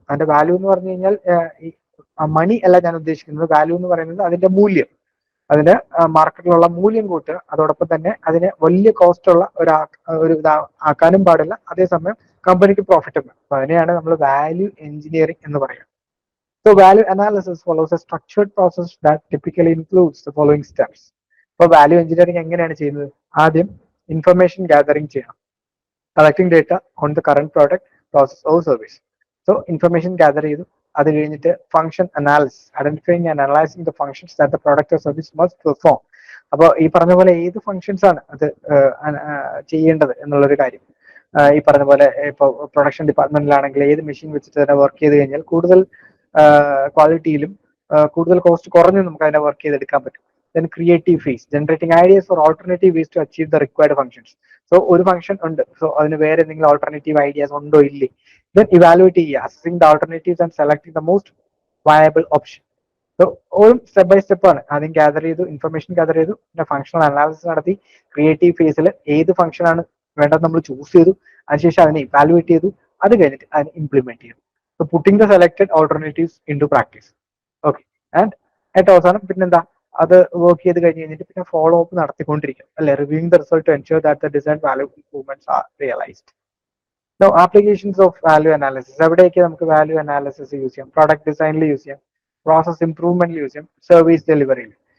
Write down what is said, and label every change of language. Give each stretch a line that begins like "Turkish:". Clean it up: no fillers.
Malayalam: അതിന്റെ വാല്യൂ എന്ന് പറഞ്ഞു കഴിഞ്ഞാൽ മണി അല്ല ഞാൻ ഉദ്ദേശിക്കുന്നത്. വാല്യൂ എന്ന് പറയുന്നത് അതിന്റെ മൂല്യം, അതിന്റെ മാർക്കറ്റിലുള്ള മൂല്യം കൂട്ടുക. അതോടൊപ്പം തന്നെ അതിന് വലിയ കോസ്റ്റ് ഉള്ള ഒരു ആക്കാനും പാടില്ല, അതേസമയം കമ്പനിക്ക് പ്രോഫിറ്റ് വേണം. അപ്പൊ അതിനെയാണ് നമ്മൾ വാല്യൂ എഞ്ചിനീയറിംഗ് എന്ന് പറയുന്നത്.
English: So value analysis follows a structured process that typically includes the following steps.
Malayalam: ഇപ്പൊ വാല്യൂ എഞ്ചിനീയറിംഗ് എങ്ങനെയാണ് ചെയ്യുന്നത്? ആദ്യം ഇൻഫർമേഷൻ ഗാദറിംഗ് ചെയ്യണം.
English: Collecting data on the current product, process or service.
Malayalam: So information gather ചെയ്തു. അത് കഴിഞ്ഞിട്ട്
English: Function analysis, identifying and analysing the functions that the product or service must perform.
Malayalam: അപ്പോൾ ഈ പറഞ്ഞ പോലെ ഏത് ഫംഗ്ഷൻസ് ആണ് അത് ചെയ്യേണ്ടത് എന്നുള്ളൊരു കാര്യം. ഈ പറഞ്ഞ പോലെ ഇപ്പോൾ പ്രൊഡക്ഷൻ ഡിപ്പാർട്ട്മെന്റിലാണെങ്കിൽ ഏത് മെഷീൻ വെച്ചിട്ട് തന്നെ വർക്ക് ചെയ്ത് കഴിഞ്ഞാൽ കൂടുതൽ ക്വാളിറ്റിയിലും കൂടുതൽ കോസ്റ്റ് കുറഞ്ഞും നമുക്ക് അതിനെ വർക്ക് ചെയ്തെടുക്കാൻ പറ്റും.
English: Then creative phase, generating ideas for alternative ways to achieve the required functions.
Malayalam: So ഒരു ഫംഗ്ഷൻ ഉണ്ട്, സോ അതിന് വേറെ എന്തെങ്കിലും ഓൾട്ടർനേറ്റീവ് ഐഡിയാസ് ഉണ്ടോ ഇല്ലേ.
English: Then evaluate ചെയ്യുക, assessing the alternatives and selecting the most viable option.
Malayalam: So ഒരു സ്റ്റെപ്പ് ബൈ സ്റ്റെപ്പ് ആണ്. ആദ്യം ഗ്യാദർ ചെയ്തു, ഇൻഫർമേഷൻ ഗ്യാദർ ചെയ്തു, പിന്നെ ഫംഗ്ഷണൽ അനാലിസിസ് നടത്തി, ക്രിയേറ്റീവ് ഫേസിൽ ഏത് ഫംഗ്ഷൻ ആണ് വേണ്ടത് നമ്മൾ ചൂസ് ചെയ്തു, അതിനുശേഷം അതിനെ ഇവാലുവേറ്റ് ചെയ്തു, അത് കഴിഞ്ഞിട്ട് അതിനെ ഇംപ്ലിമെന്റ് ചെയ്തു.
English: So putting the selected alternatives into practice. Okay.
Malayalam: And ഏറ്റവും അവസാനം പിന്നെന്താ, അത് വർക്ക് ചെയ്ത് കഴിഞ്ഞിട്ട് പിന്നെ ഫോളോ അപ്പ് നടത്തിക്കൊണ്ടിരിക്കും അല്ലെ,
English: Reviewing the result to ensure that the design value improvements are realised. Now applications of value analysis.
Malayalam: എവിടെയൊക്കെ നമുക്ക് വാല്യൂ അനാലിസിസ് യൂസ് ചെയ്യാം? പ്രോഡക്റ്റ് ഡിസൈനിൽ യൂസ് ചെയ്യാം, പ്രോസസ് ഇംപ്രൂവ്മെന്റിൽ യൂസ് ചെയ്യാം, സർവീസ് ഡെലിവറിയിൽ.